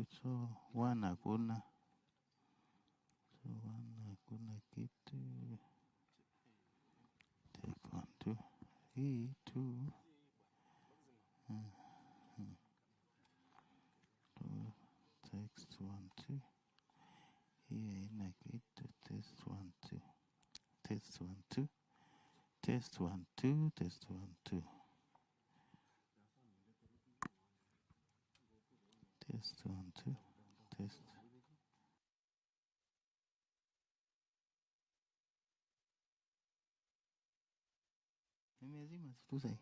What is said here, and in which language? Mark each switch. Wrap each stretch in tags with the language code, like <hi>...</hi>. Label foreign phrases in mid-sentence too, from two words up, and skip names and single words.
<sw>So 1 hakuna. So 1 hakuna kitu.</sw> <en>Check 1 2. Hii 2. Text 1 2.</en> <sw>Hii haina kitu.</sw> <en>Test 1 2. Test 1 2. Test 1 2. Test 1 2. Test 1 2. Test.</en> <sw>Nimezima tu sai.</sw>